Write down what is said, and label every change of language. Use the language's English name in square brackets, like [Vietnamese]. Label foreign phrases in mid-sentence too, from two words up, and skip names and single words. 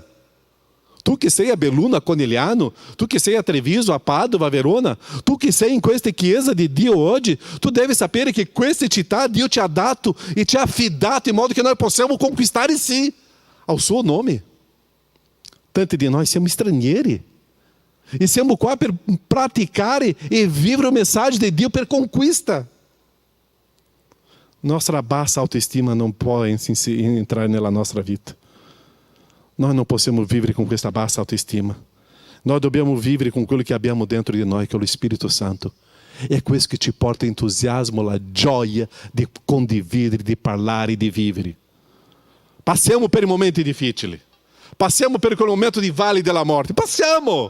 [Italian] Tu che sei a Belluno, a Conegliano, tu che sei a Treviso, a Padova, a Verona, tu che sei in questa Chiesa di Dio oggi, tu devi sapere che questa città Dio ti ha dato e ti ha affidato in modo che noi possiamo conquistare sì ao suo nome. Tanti di noi siamo stranieri e siamo qua per praticare e vivere o messaggio di Dio per conquista. Nostra bassa autoestima non può entrare nella nostra vita. [Portuguese] Nós não [Italian] possiamo vivere com questa bassa autoestima. Nós dobbiamo vivere con quello che abbiamo dentro di noi, che è lo Spirito Santo. É questo che ti porta entusiasmo, la gioia di condividere, di parlare, di vivere. Passiamo per i momenti difficili. Passiamo per quel momento di vale della morte. Passiamo!